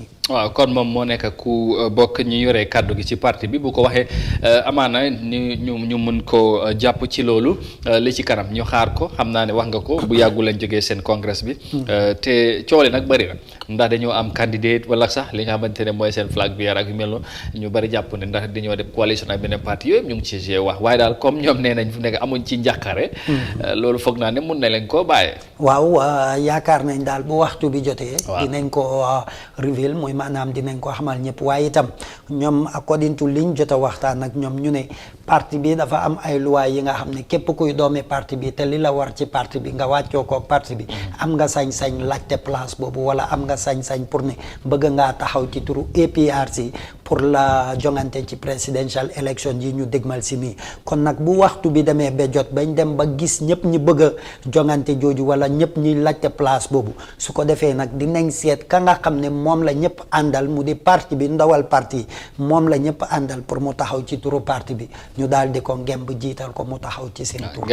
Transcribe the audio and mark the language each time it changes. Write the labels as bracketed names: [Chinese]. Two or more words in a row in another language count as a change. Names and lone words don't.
[Wolof] waaw kon moom moo nekk ku bokk ñu yore kàddu gi ci parti bi bu ko waxee amaana ñu mën ko jàpp ci loolu li ci kanam ñu xaar ko xam naa ne wax nga ko bu yàggu lañ jógee seen congrès bi te coole nag bëri na ndax dañoo am candidate wala sax li nga xamante ne mooy seen [English] flag bearer [Wolof] ak yu mel noonu ñu bari jàpp ne ndax dañoo def coalition ak beneen parti yooyu ñu ngi ci gée wax waaye daal comme ñoom nee nañ fu nekk amuñ ci njàqare loolu foog naa ne mun na leen koo bàyyee waaw yaakaar nañ daal bu waxtu bi jotee dinañ ko reveal mooy maanaam dinañ ko xamal ñëpp waaye itam ñoom [English] according to [Wolof] liñ jot a waxtaan ak ñoom ñu ne parti bi dafa am ay loi yi nga xam ne képp kuy doomi parti bi te li la war ci parti bi nga wàccoo ko parti bi am nga sañ-sañ laajte place boobu wala am nga sañ-sañ pour ne bëgg ngaa taxaw ci turu APRC [French] pour la [Wolof] jongante ci [English] presidential election [Wolof] yi ñu dégmal si nii kon nag bu waxtu bi demee ba jot bañ dem ba gis ñëpp ñi bëgg a jongante jooju wala ñëpp ñi laajte place boobu su ko defee nag dinañ seet ka nga xam ne moom la ñëpp àndal mu di parti bi ndawal parti moom la ñëpp àndal pour mu taxaw ci turu parti bi ñu daal di ko ngemb jiital ko mu taxaw ci seen tur.